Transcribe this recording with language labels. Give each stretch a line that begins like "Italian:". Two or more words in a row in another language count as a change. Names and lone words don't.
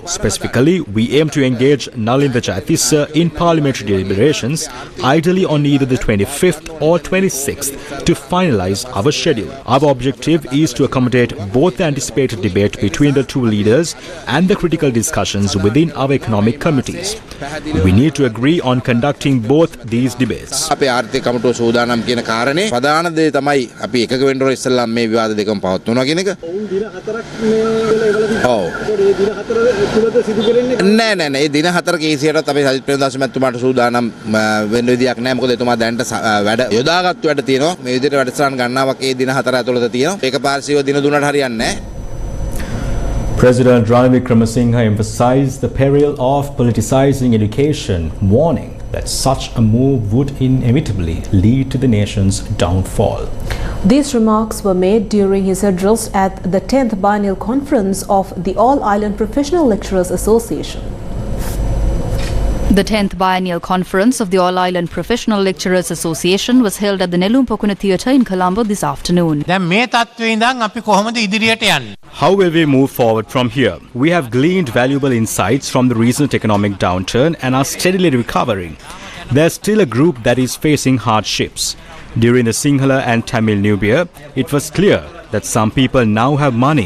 English: Specifically, we aim to engage Nalinda Jayatissa in parliamentary deliberations, ideally on either the 25th or 26th, to finalize our schedule. Our objective is to accommodate both the anticipated debate between the two leaders and the critical discussions within our economic committees. We need to agree on conducting both these debates.
Sinhala: අපේ ආර්ථික කමිටුව සූදානම් කියන කාරණේ ප්‍රධාන දේ තමයි අපි එකක වෙන්න ඕන ඉස්සෙල්ලා මේ විවාද දෙකම පවත්වනවා කියන එක. දින 4ක් මේ වෙලා ඔව්. ඒ දින 4 තුලද සිදු කරන්නේ නෑ නෑ නෑ. ඒ දින 4 කේසියටත් අපි සජිත් ප්‍රේමදාස මැතිතුමාට සූදානම් වෙන්න විදියක් නෑ. මොකද එතුමා දැනට වැඩ යොදාගත්තු වැඩ තියෙනවා. මේ විදිහට වැඩසටහන් ගණනාවක් ඒ දින 4 ඇතුළත තියෙනවා. ඒක පාර්ශවීය දින 3ට හරියන්නේ නෑ.
English: President Ranil Wickremesinghe emphasized the peril of politicizing education, warning that such a move would inevitably lead to the nation's downfall. These remarks were made during his address at the 10th Biennial Conference of the All Island Professional Lecturers Association. The 10th Biennial Conference of the All Island Professional Lecturers Association was held at the Nelumpokuna Theatre in Colombo this afternoon.
Sinhala: දැන් මේ තත්ත්වයේ ඉඳන් අපි කොහොමද ඉදිරියට යන්නේ?
English: How will we move forward from here? We have gleaned valuable insights from the recent economic downturn and are steadily recovering. There's still a group that is facing hardships. During the Sinhala and Tamil New Year, it was clear that some people now have money.